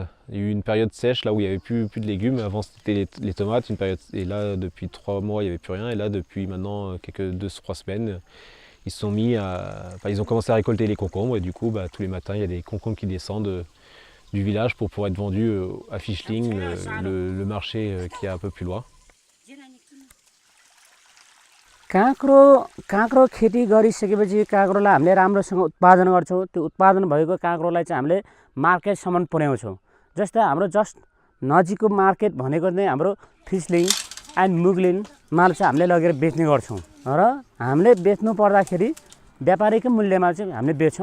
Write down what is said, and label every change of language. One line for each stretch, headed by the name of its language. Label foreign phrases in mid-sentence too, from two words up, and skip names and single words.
French: Il y a eu une période sèche là où il n'y avait plus de légumes. Avant c'était les tomates, et là depuis 3 mois il n'y avait plus rien. Et là depuis maintenant quelques 2-3 semaines, ils ont commencé à récolter les concombres et du coup tous les matins il y a des concombres qui descendent du village pour pouvoir être vendus à Fischling, le marché qui est un peu plus loin.
Nepali: काँक्रो खेती गरिसकेपछि काँक्रोलाई हामीले राम्रोसँग उत्पादन गर्छौं। त्यो उत्पादन भएको काँक्रोलाई चाहिँ हामीले मार्केटसम्म पुर्याउँछौं। जस्तै हाम्रो जस्ट नजिकको मार्केट भनेको चाहिँ हाम्रो फिस्लिङ एन्ड मुगलिनमा चाहिँ हामीले लगेर बेच्ने गर्छौं र हामीले बेच्नु पर्दाखेरि व्यापारीको मूल्यमा चाहिँ हामीले बेच्छौं।